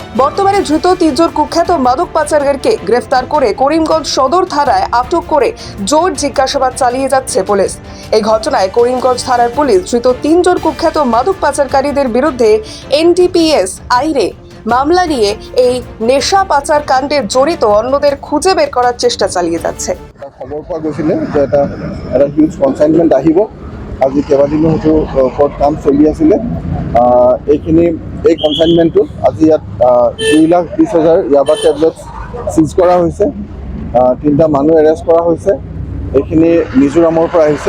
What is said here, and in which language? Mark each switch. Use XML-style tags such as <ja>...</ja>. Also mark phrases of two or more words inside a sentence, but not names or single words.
<bn>বর্তমানে ধৃত ৩ জন কুখ্যাত মাদক পাচারকারীকে গ্রেফতার করে করিমগঞ্জ সদর থানায় আটক করে জোর জিজ্ঞাসাবাদ চালিয়ে যাচ্ছে পুলিশ। এই ঘটনায় করিমগঞ্জ থানার পুলিশ ধৃত ৩ জন কুখ্যাত মাদক পাচারকারীদের বিরুদ্ধে NDPS আইনে মামলা নিয়ে এই নেশা পাচার কাণ্ডে জড়িত অন্যদের খুঁজে বের করার চেষ্টা চালিয়ে যাচ্ছে।</bn> <as>খবৰ পোৱা গৈছিলে যে এটা</as> <en>huge consignment</en> <as>আহিব। আজি কেইবাদিনো হয়তো ওপৰত কাম চলি আছিলে। এই কনচাইনমেণ্টটো আজি ইয়াত 2,20,000 ইয়াবা</as> <en>tablet seize</en> <as>কৰা হৈছে। 3টা মানুহ এৰেষ্ট কৰা হৈছে। এইখিনি মিজোৰামৰ পৰা আহিছিল।</as>